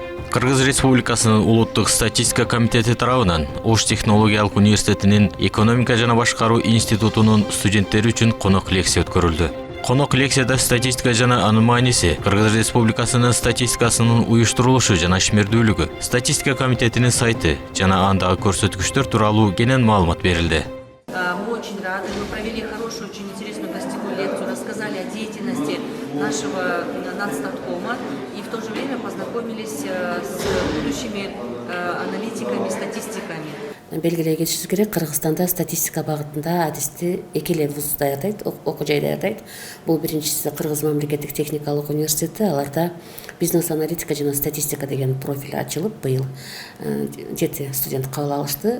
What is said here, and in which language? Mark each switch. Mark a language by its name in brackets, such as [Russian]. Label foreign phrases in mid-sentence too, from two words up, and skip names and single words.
[Kyrgyz] Кыргыз Республикасынын Улуттук статистика комитети тарабынан Ош технологиялык университетинин экономика жана башкаруу институтунун студенттери үчүн конок лекция өткөрүлдү. Конок лекцияда статистика жана анын мааниси, Кыргыз Республикасынын статистикасынын уюштурулушу жана ишмердүүлүгү, статистика комитетинин сайты жана андагы көрсөткүчтөр тууралуу кенен маалымат берилди. [Russian] Мы очень рады, мы провели хорошую, очень интересную гостевую лекцию, рассказали о деятельности нашего нацстаткома и в то же время познакомились с будущими аналитиками, статистиками. [Kyrgyz] Белгилей кетишибиз керек, Кыргызстанда статистика багытында адисти эки эле вуз даярдайт, окуу жай даярдайт. Бул биринчиси Кыргыз мамлекеттик техникалык университети, аларда бизнес-аналитика жана статистика деген профиль ачылып, быйыл 7 студент кабыл алышты.